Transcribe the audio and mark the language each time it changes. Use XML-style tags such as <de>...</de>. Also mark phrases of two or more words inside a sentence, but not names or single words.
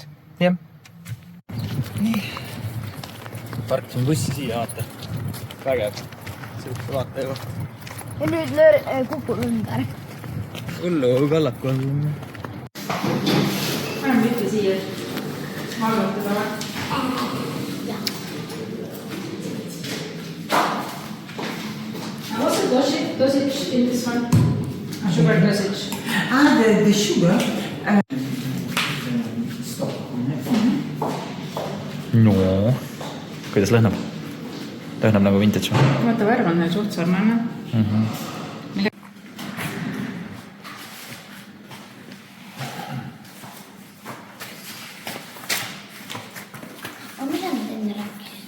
<et>Jah. Nii. Parkisime bussi siia, vaata. Vägev. Siukse vaate koht. Ja nüüd kukul ümber. Hullu kallaku on. Vähem mitte siia. Valgutada või?</et> <en>What's the dosage in this one? Sugar dosage. The sugar. No.</en> <et>Kuidas lõhnab? Lõhnab nagu vintage või? Vaata, värv on neil suht sarnane. Mida nad enne rääkisid?</et>